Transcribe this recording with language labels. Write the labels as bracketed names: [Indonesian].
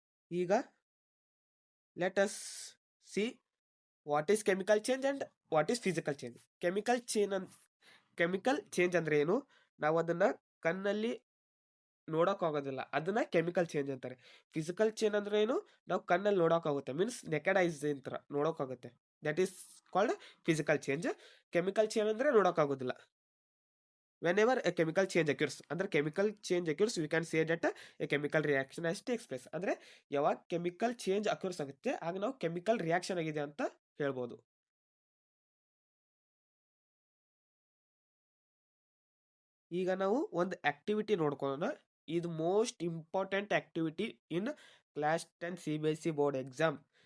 [Kannada] ಈಗ [English] Let us see what is chemical change and what is physical change. [Kannada] Chemical change ಅಂದ್ರೆ ಏನು, ನಾವು ಅದನ್ನ ಕಣ್ಣಲ್ಲಿ ನೋಡಕ್ ಆಗೋದಿಲ್ಲ, ಅದನ್ನ ಕೆಮಿಕಲ್ ಚೇಂಜ್ ಅಂತಾರೆ. ಫಿಸಿಕಲ್ ಚೇಂಜ್ ಅಂದ್ರೆ ಏನು, ನಾವು ಕಣ್ಣಲ್ಲಿ ನೋಡಕ್ ಆಗುತ್ತೆ, [English] means naked eyes [Kannada] ಅಂತ ನೋಡಕ್ ಆಗುತ್ತೆ. [English] That is called physical change. Chemical change [Kannada] ಅಂದ್ರೆ ನೋಡಕ್ ಆಗೋದಿಲ್ಲ. [English] whenever a chemical change occurs [Kannada] ಅಂದ್ರೆ [English] Chemical change occurs we can say that a chemical reaction has takes place. [Kannada] ಅಂದ್ರೆ ಯಾವಾಗ ಕೆಮಿಕಲ್ ಚೇಂಜ್ ಅಕ್ಯೂರ್ಸ್ ಆಗುತ್ತೆ ಆಗ ನಾವು ಕೆಮಿಕಲ್ ರಿಯಾಕ್ಷನ್ ಆಗಿದೆ ಅಂತ ಹೇಳ್ಬೋದು. ಈಗ ನಾವು ಒಂದು ಆಕ್ಟಿವಿಟಿ ನೋಡ್ಕೊಳ್ಳೋಣ. ಇದು [English] Most important activity in class 10 CBSE board exam.